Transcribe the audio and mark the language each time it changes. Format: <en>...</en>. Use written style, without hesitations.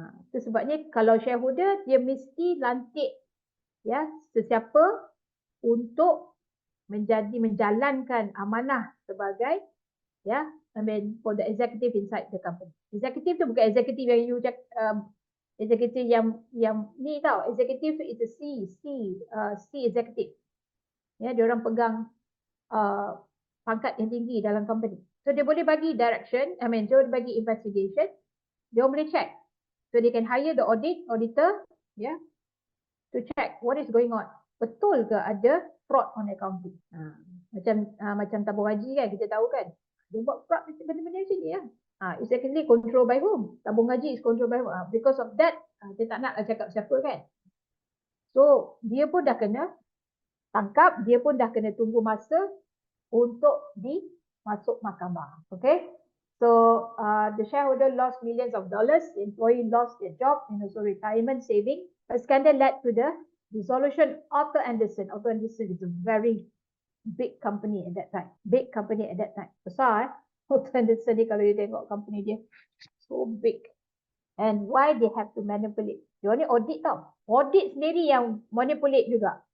<ms>Itu sebabnya kalau shareholder dia mesti lantik ya sesiapa untuk menjalankan amanah sebagai ya,</ms> <en>I mean for the executive inside the company.</en> <ms>Executive tu bukan executive yang you executive yang ni tau.</ms> <en>Executive tu is a C executive.</en> <ms>Ya, dia orang pegang pangkat yang tinggi dalam company. So dia boleh bagi direction,</ms> <en>I mean</en> <ms>dia boleh bagi investigation, dia boleh check.</ms> <en>So they can hire the auditor, ya, to check what is going on.</en> <ms>Betul ke ada</ms> <en>fraud on accounting?</en> <ms>Macam tabung haji kan, kita tahu kan. Dia buat fraud benda-benda macam ni lah.</ms> <en>It's actually controlled by whom? Tabung haji is controlled by whom? Because of that,</en> <ms>dia tak nak cakap siapa kan. So, dia pun dah kena tangkap, dia pun dah kena tunggu masa untuk dimasuk mahkamah. Okay?</ms> <en>So, the shareholder lost millions of dollars, the employee lost their job, and also retirement saving. A scandal led to the dissolution of Arthur Andersen. Arthur Andersen is a very big company at that time. Big company at that time.</en> <ms>Besar Arthur Andersen ni kalau you tengok company dia.</ms> <en>So big. And why they have to manipulate?</en> <ms>Dia ni audit tau. Audit sendiri yang manipulate juga.</ms>